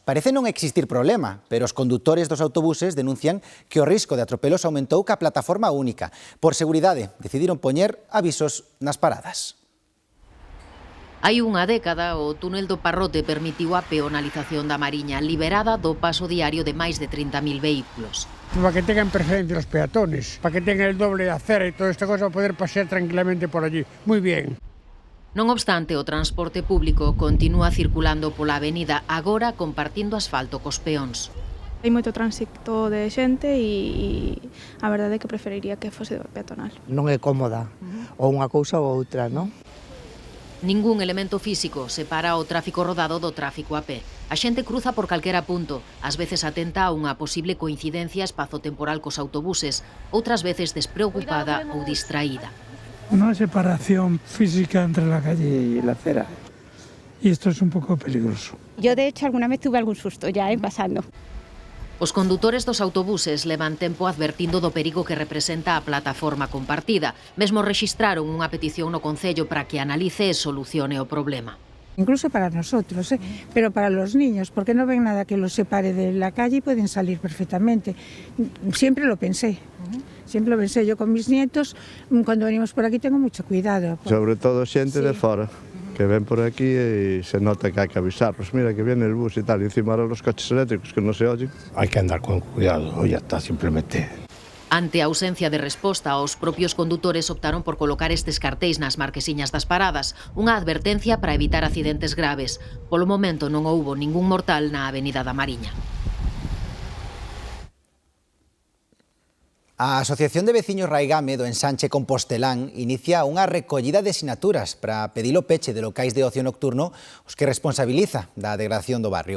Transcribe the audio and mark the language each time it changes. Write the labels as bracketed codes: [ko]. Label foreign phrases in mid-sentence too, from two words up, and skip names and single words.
[gl] Parece non existir problema, pero os condutores dos autobuses denuncian que o risco de atropelos aumentou ca plataforma única. Por seguridade, decidiron poñer avisos nas paradas. Hai unha década, o túnel do Parrote permitiu a peonalización da Mariña, liberada do paso diario de máis de 30.000 vehículos. [es] Para que tengan preferencia los peatones, para que tengan el doble de acera y toda esta cosa, poder pasear tranquilamente por allí. Muy bien. [gl] Non obstante, o transporte público continúa circulando pola avenida, agora compartindo asfalto cos peóns. Hai moito tránsito de xente e a verdade é que preferiría que fose peatonal. Non é cómoda, ou unha cousa ou outra, non? Ningún elemento físico separa o tráfico rodado do tráfico a pé. A xente cruza por calquera punto, ás veces atenta a unha posible coincidencia espazo-temporal cos autobuses, outras veces despreocupada ou distraída. [es] Una separación física entre la calle y la acera. Y esto es un poco peligroso. Yo, de hecho, alguna vez tuve algún susto ya, pasando. [gl] Os condutores dos autobuses levan tempo advertindo do perigo que representa a plataforma compartida. Mesmo rexistraron unha petición no Concello para que analice e solucione o problema. [es] Incluso para nosotros, pero para los niños, porque no ven nada que los separe de la calle y pueden salir perfectamente. Siempre lo pensé. Siempre lo pensé, yo con mis nietos, cuando venimos por aquí tengo mucho cuidado. [gl] Sobre todo xente de fora, que ven por aquí e se nota que hai que avisar. [es] Pues mira que viene el bus y tal, y encima ahora los coches eléctricos que no se oyen. Hay que andar con cuidado, ya está, simplemente. [gl] Ante a ausencia de resposta, os propios condutores optaron por colocar estes cartéis nas marquesiñas das paradas, unha advertencia para evitar accidentes graves. Polo momento non houbo ningún mortal na Avenida da Mariña. A Asociación de Veciños Raigame do Ensanche Compostelán inicia unha recollida de sinaturas para pedir o peche de locais de ocio nocturno os que responsabiliza da degradación do barrio.